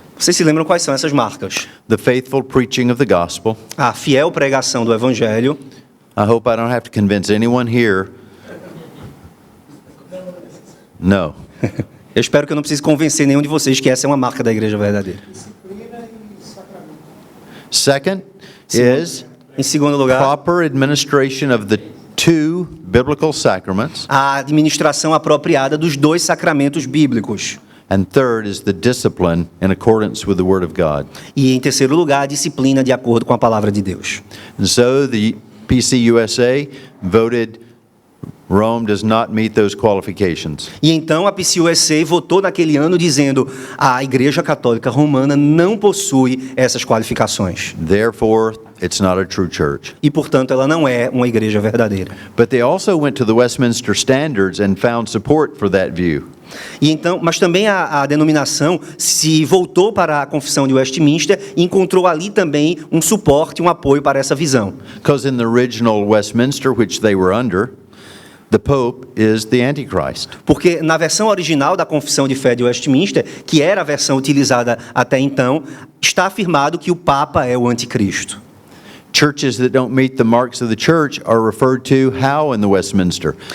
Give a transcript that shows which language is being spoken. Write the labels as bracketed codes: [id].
[pt] Vocês se lembram quais são essas marcas? [en] The faithful preaching of the gospel. [pt] A fiel pregação do Evangelho. [en] I hope I don't have to convince anyone here. No. [pt] Eu espero que eu não precise convencer nenhum de vocês que essa é uma marca da igreja verdadeira. [en] Second is [pt] Em segundo lugar, [en] proper administration of the two biblical sacraments. [pt] a administração apropriada dos dois sacramentos bíblicos. [en] And third is the discipline in accordance with the Word of God. [pt] E em terceiro lugar, a disciplina de acordo com a palavra de Deus. [en] And so the PCUSA voted Rome does not meet those qualifications. [pt] E então a PCUSA votou naquele ano dizendo: a Igreja Católica Romana não possui essas qualificações. [en] Therefore, it's not a true church. [pt] E, portanto, ela não é uma igreja verdadeira. [en] But they also went to the Westminster Standards and found support for that view. [pt] E então, mas também a denominação se voltou para a Confissão de Westminster e encontrou ali também um suporte, um apoio para essa visão. [en] Because in the original Westminster, which they were under, the Pope is the Antichrist. [pt] Porque na versão original da Confissão de Fé de Westminster, que era a versão utilizada até então, está afirmado que o Papa é o anticristo. [en] Churches that don't meet the marks of the church are referred to how in the Westminster?